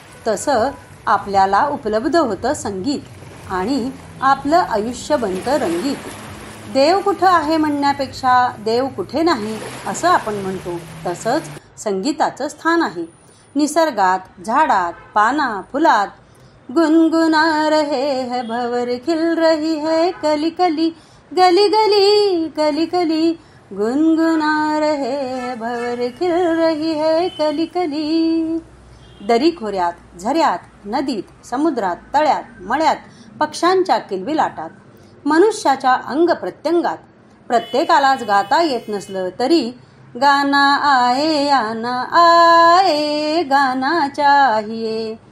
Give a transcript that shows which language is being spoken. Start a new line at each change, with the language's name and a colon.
Marathi: तसं आपल्याला उपलब्ध होतं संगीत आणि आपलं आयुष्य बनतं रंगीत. देव कुठं आहे म्हणण्यापेक्षा देव कुठे नाही असं आपण म्हणतो. तसंच संगीताचं स्थान आहे. निसर्गात, झाडात, पाना फुलात.
Hindi: गुनगुना रहे है भंवर खिल रही है कली कली, गली गली कली कली. गुनगुना रहे है भंवर खिल रही है कली कली.
Marathi: दरी खोऱ्यात, झऱ्यात, नदीत, समुद्रात, तळ्यात, मळ्यात पक्ष्यांच्या किलबिलाटात, मनुष्याच्या अंग प्रत्यंगात. प्रत्येकालाच गाता येत नसलं तरी
Hindi: गाना आए आना आए गाना चाहिए.